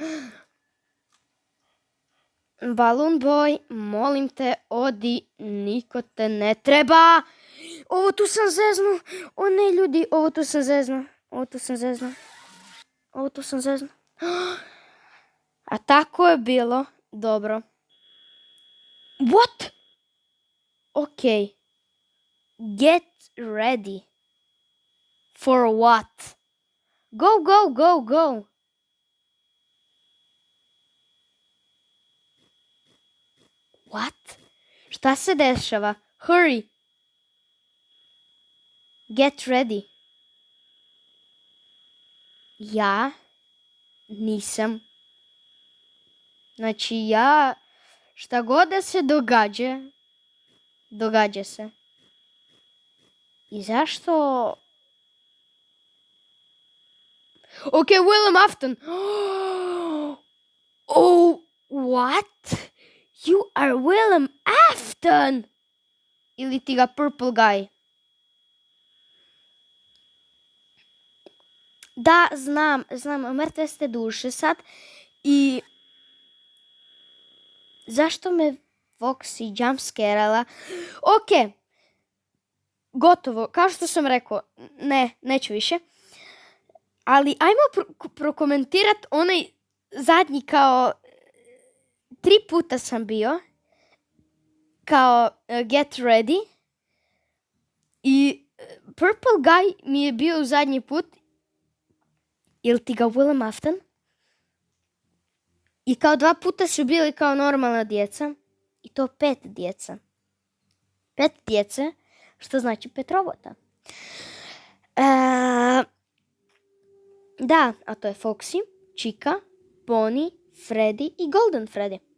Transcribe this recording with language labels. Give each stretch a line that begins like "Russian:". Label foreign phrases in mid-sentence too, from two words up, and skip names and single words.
Croatian: Balloon Boy, molim te, odi, niko te ne treba. Ovo tu sam zeznu. O ne, ljudi, ovo tu sam zeznu. A tako je bilo. Dobro.
English: What? Ok. Get ready. For what? Go, go, go, go. What?
Croatian: Šta se dešava?
English: Hurry. Get ready.
Croatian: Ja nisam. Znači ja šta god da se događa se. I zašto?
English: Ok, Willem Afton. Oh, what? You are Willem Afton.
Croatian: Ili ti ga Purple Guy. Da, znam, mrtve ste duše sad. I zašto me Foxy jumpscarala? Ok, gotovo, kao što sam rekao, neću više. Ali ajmo prokomentirat onaj zadnji kao 3 puta sam bio. Kao
English: get ready.
Croatian: I Purple Guy mi je bio zadnji put. Ili ti ga Willem Afton? I kao 2 puta su bili kao normalna djeca. I to 5 djeca. 5 djece, što znači 5 robota. Da, a to je Foxy, Chica, Bonnie, Freddy i Golden Freddy.